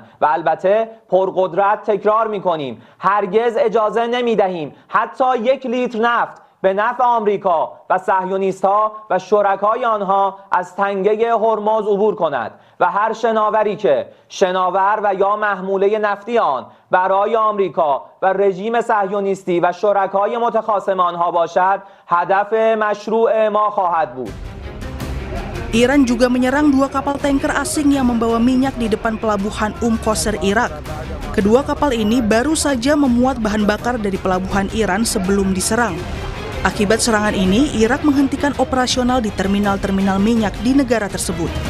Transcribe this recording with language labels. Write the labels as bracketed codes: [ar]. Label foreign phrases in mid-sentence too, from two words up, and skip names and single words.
[fa] و البته پرقدرت تکرار می‌کنیم هرگز اجازه نمی‌دهیم حتی 1 لیتر نفت به نفع آمریکا و صهیونیست‌ها و شرکای آنها از تنگه هرمز عبور کند و هر شناوری که شناور و یا محموله نفتی آن برای آمریکا و رژیم صهیونیستی و شرکای متخاصم آنها باشد هدف مشروع ما خواهد بود. [id] Iran juga menyerang 2 kapal tanker asing yang membawa minyak di depan pelabuhan Qusr, Irak. Kedua kapal ini baru saja memuat bahan bakar dari pelabuhan Iran sebelum diserang. Akibat serangan ini, Irak menghentikan operasional di terminal-terminal minyak di negara tersebut.